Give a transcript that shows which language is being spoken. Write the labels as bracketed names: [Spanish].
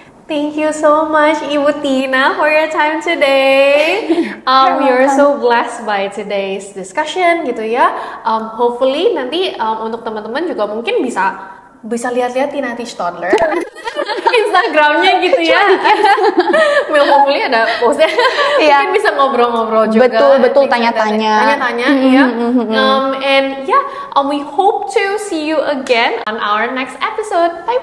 [English] Thank you so much Ibu Tina for your time today. We are so blessed by today's discussion gitu ya. Hopefully [Indonesian] nanti untuk teman-teman juga mungkin bisa lihat-lihat Tina Teach Toddler Instagramnya gitu ya. [English] Hopefully [Indonesian] ada postnya. Mungkin bisa ngobrol-ngobrol juga. Betul, tanya-tanya. Iya. [English] And we hope to see you again on our next episode. Bye.